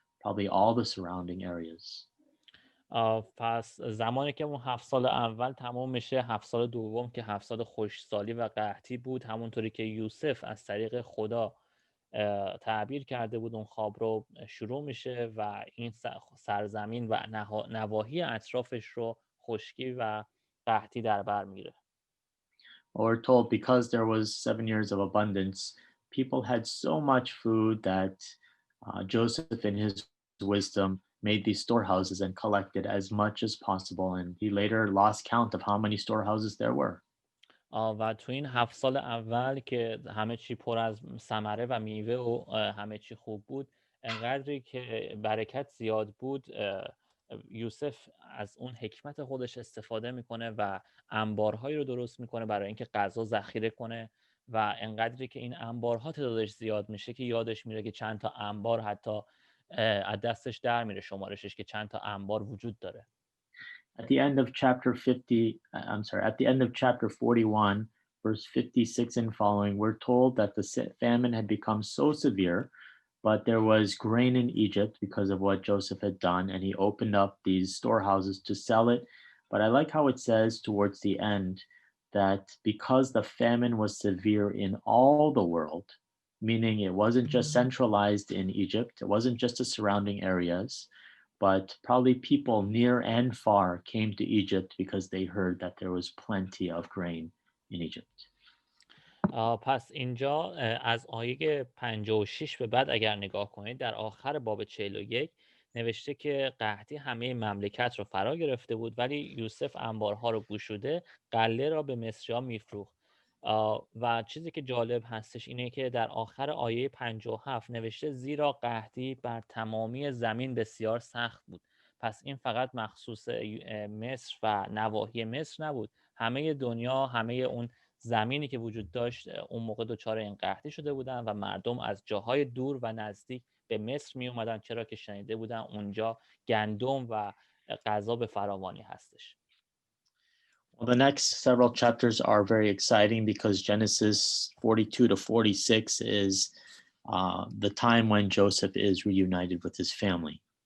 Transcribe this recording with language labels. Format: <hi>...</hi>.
<en>probably all the surrounding areas.</en> <fa>پس زمانی که اون 7 سال اول تمام میشه، 7 سال دوم که 7 سال خشکسالی و قحطی بود، همونطوری که یوسف از طریق خدا تعبیر کرده بود اون خواب رو، شروع میشه و این سرزمین و نواحی اطرافش رو خشکی و قحطی در بر میگیره.</fa> <en>We're told because there was 7 years of abundance, people had so much food that Joseph, in his wisdom, made these storehouses and collected as much as possible. And he later lost count of how many storehouses there were.</en> <fa>و تو این 7 سال اول که همه چی پر از ثمره و میوه و همه چی خوب بود، انقدری که برکت زیاد بود، یوسف از اون حکمت خودش استفاده میکنه و انبارهایی رو درست میکنه برای اینکه غذا ذخیره کنه و انقدری که این انبارها تعدادش زیاد میشه که یادش میره که چند تا انبار حتی از دستش در میره شمارشش، که چند تا انبار وجود داره.</fa> <en>At the end of chapter 50, I'm sorry, at the end of chapter 41, verse 56 and following, we're told that the famine had become so severe, but there was grain in Egypt because of what Joseph had done, and he opened up these storehouses to sell it. But I like how it says towards the end that because the famine was severe in all the world, meaning it wasn't just centralized in Egypt, it wasn't just the surrounding areas, but probably people near and far came to Egypt because they heard that there was plenty of grain in Egypt.</en> <fa>پس اینجا از آیه 56 به بعد اگر نگاه کنید، در آخر باب 41 نوشته که قحطی همه مملکت رو فرا گرفته بود، ولی یوسف انبارها رو گشوده غله را به مصریان میفروخت. و چیزی که جالب هستش اینه که در آخر آیه 57 نوشته زیرا قحطی بر تمامی زمین بسیار سخت بود. پس این فقط مخصوص مصر و نواحی مصر نبود، همه دنیا، همه اون زمینی که وجود داشت اون موقع دچار این قحطی شده بودن و مردم از جاهای دور و نزدیک به مصر می اومدن، چرا که شنیده بودن اونجا گندم و غذا به فراوانی هستش.</fa> <en>Well, the next several chapters are very exciting because Genesis 42 to 46 is the time when Joseph is reunited with his family.</en>